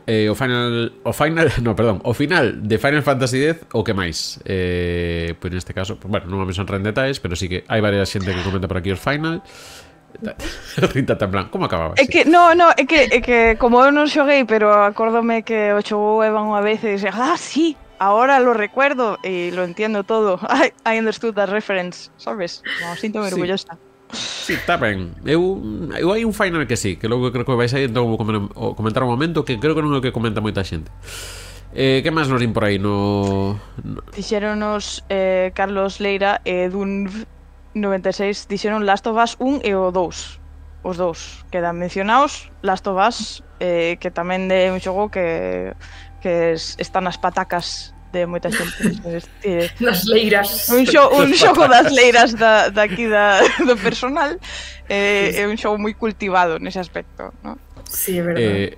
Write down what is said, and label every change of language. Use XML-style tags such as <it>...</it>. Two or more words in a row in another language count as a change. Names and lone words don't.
<gl>O final de Final Fantasy X, o que máis? Pois neste caso, bueno, non vamos a entrar en detalles, pero sí que hai varias xente que comenta por aquí os final. Rita tan plan, como acababa? É que, é que como eu non xoguei, pero acórdome que o xogou Evan unha vez e dixe, sí,</gl> <es>ahora lo recuerdo e lo entiendo todo.</es> <en>I understood that reference,</en> <gl>sabes? No, síntome orgullosa. Sí, está ben. Eu hai un final que sí, que logo creo que vais aí, entón vou comentar un momento que creo que non é o que comenta moita xente. Que máis nos din por aí Dixéronos Carlos Leira e dun 96 dixeron Last of Us 1 e o 2. Os dous quedan mencionados. Last of Us que tamén é un xogo que está nas patacas de moita xente. Nas leiras. Un xogo das leiras daqui do personal. É un xogo moi cultivado nese aspecto, ¿no? Sí, é verdade.</gl>